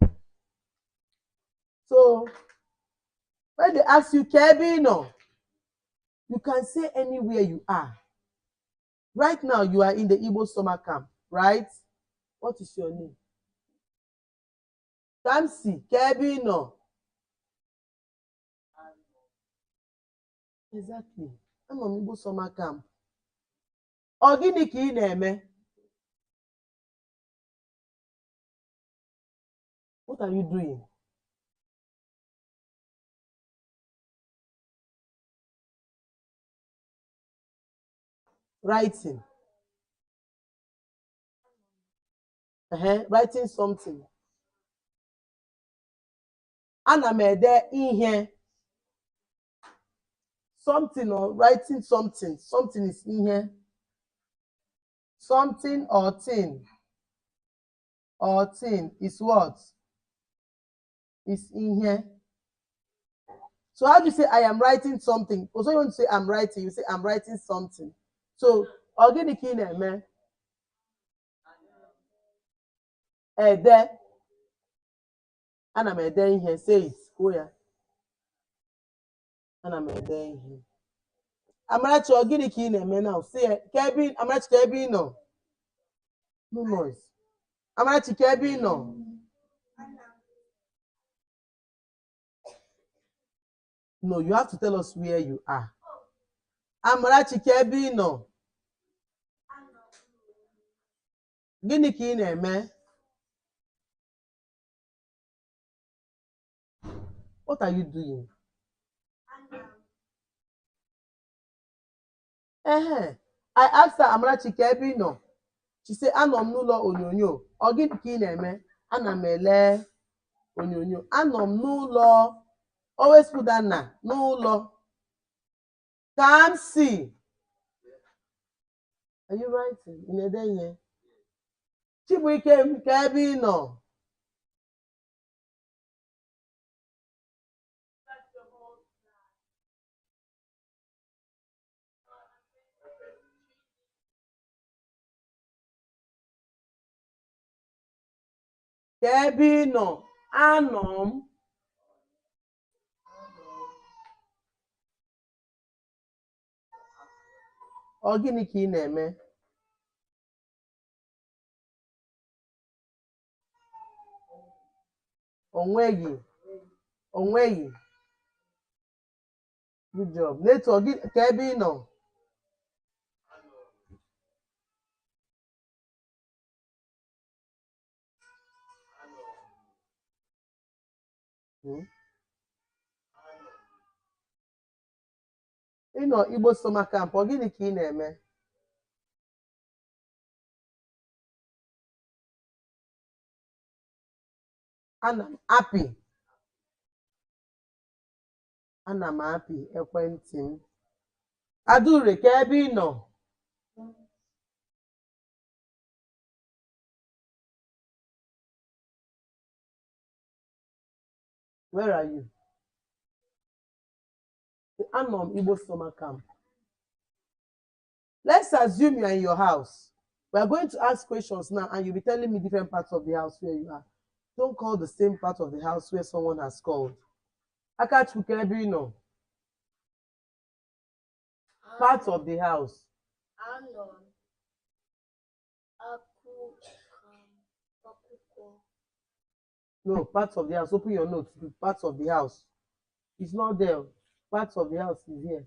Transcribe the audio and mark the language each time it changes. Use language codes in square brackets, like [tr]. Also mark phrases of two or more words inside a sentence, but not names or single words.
[en] So when they ask you Kebino, you can say anywhere you are. Right now you are in the Igbo summer camp, right? What is your name? Kamsi Kebino. Exactly. I'm on Igbo summer camp. [ig] Ogini ka ị na-eme? [en] What are you doing? Writing. Writing something. [ig] Ana m ede ihe. [en] Something or writing something. Something is ihe. Something or thing. Or thing is what? Is ihe. So how do you say I am writing something? Also you want to say I'm writing, you say I'm writing something. [ig] So ogini ka ị na-eme? Ede. Ana m ede ihe. [en] Say it. [ig] Kwuo ya. Ana m ede ihe. Amarachi, ogini ka ị na-eme now? [en] Say it. [ig] Amarachi, ka ebe ị nọ? [en] No noise. [ig] Amarachi, ka ebe ị nọ? [en] No, you have to tell us where you are. [ig] Amarachi, ka ebe ị nọ? Gịnị ka ị na-eme? [en] What are you doing? I asked her, [ig] Amarachi, ka ebe ị nọ? [en] She said, [ig] anọ m n'ụlọ onyonyo. Ọ gịnị ka ị na-eme? Ana m ele onyonyo. Anọ m n'ụlọ. [en] Always put that na n'ụlọ. [ig] Ka m si. [en] Are you writing? [ig] Ị na-ede ihe? Chibuike m, ka ebe ị nọ? Ka ebe ị nọ? Anọ m. Ọ gịnị ka ị na-eme? Onweghị. [en] Good job. [ig] Neto, ka ebe ị nọ? Ị nọ Igbo Summer Camp, ọ gịnị ka ị na-eme? Ana m apị ekwentị m. Adaure, ka ebe ị nọ? [en] Where are you? [ig] Anọ m Igbo Summer Camp. [en] Let's assume you are in your house. We are going to ask questions now, and you'll be telling me different parts of the house where you are. Don't call the same part of the house where someone has called. [ig] Akachukwu, ka ebe ị nọ? [en] Part of the house. No, parts of the house. Open your notes. Parts of the house. It's not there. Parts of the house is here.